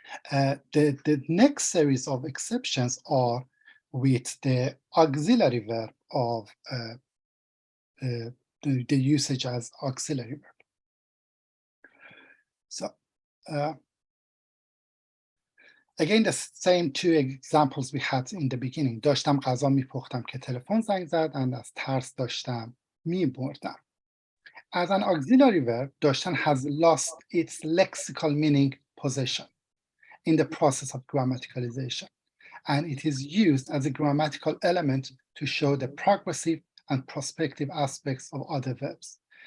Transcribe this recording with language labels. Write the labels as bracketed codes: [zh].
[en] The next series of exceptions are with the auxiliary verb of the usage as auxiliary verb. So again, the same two examples we had in the beginning. [fa] داشتم غذا میپختم که تلفن زنگ زد, and از ترس داشتم میبردم. [en] As an auxiliary verb, داشتن has lost its lexical meaning possession in the process of grammaticalization, and it is used as a grammatical element to show the progressive and prospective aspects of other verbs.